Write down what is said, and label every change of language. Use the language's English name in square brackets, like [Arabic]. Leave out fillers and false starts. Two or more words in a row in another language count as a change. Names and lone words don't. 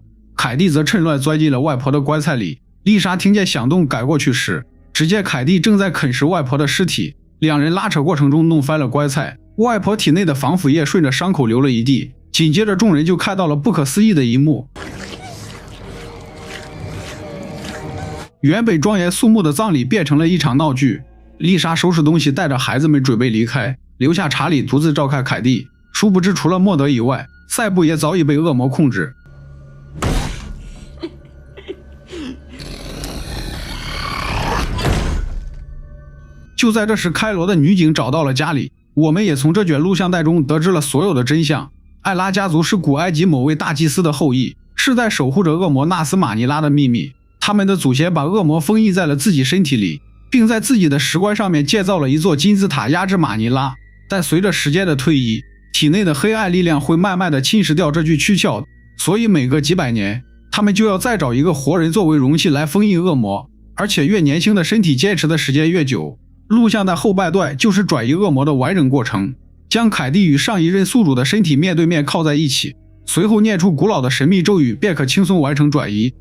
[Chinese] 凱蒂則趁亂鑽進了外婆的棺材裡。麗莎聽見響動趕過去時，只見凱蒂正在啃食外婆的屍體，兩人拉扯過程中弄翻了棺材，外婆體內的防腐液順着傷口流了一地。緊接着眾人就看到了不可思議的一幕。原本莊嚴肅穆的葬禮變成了一場鬧劇。麗莎收拾東西，帶着孩子們準備離開，留下查理獨自照看凱蒂。殊不知除了莫德以外，賽布也早已被惡魔控制。就在這時，開羅的女警找到了家裡，我們也從這卷錄像帶中得知了所有的真相。艾拉家族是古埃及某位大祭司的後裔，世代守護着惡魔納斯馬尼拉的秘密。他們的祖先把惡魔封印在了自己身體裡，並在自己的石棺上面建造了一座金字塔壓制馬尼拉。但隨着時間的推移，體內的黑暗力量會慢慢的侵蝕掉這具軀殼，所以每隔幾百年，他們就要再找一個活人作為容器來封印惡魔，而且越年輕的身體堅持的時間越久。錄像帶後半段就是轉移惡魔的完整過程，將凱蒂與上一任宿主的身體面對面靠在一起，隨後念出古老的神秘咒語，便可輕鬆完成轉移。